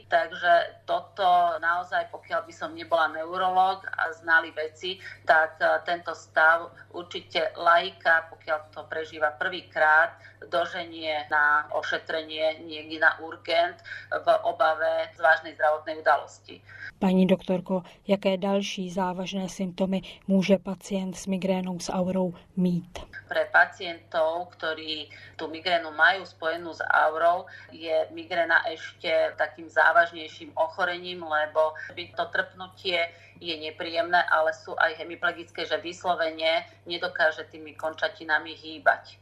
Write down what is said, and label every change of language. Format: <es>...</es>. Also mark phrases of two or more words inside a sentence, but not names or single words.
<sk>Takže toto naozaj, pokiaľ by som nebola neurológ a znali veci, tak tento stav určite laika, pokiaľ to prežíva prvýkrát, doženie na ošetrenie niekde na urgent v obave z vážnej zdravotnej udalosti.</sk> <cs>Paní doktorko, jaké další závažné symptomy může pacient s migrénou s aurou mít?</cs> <sk>Pre pacientov, ktorí tú migrénu majú spojenú s aurou, je migréna ešte takým závažnejším ochorením, lebo to trpnutie je nepríjemné, ale sú aj hemiplegické, že vyslovene nedokáže tými končatinami hýbať.</sk>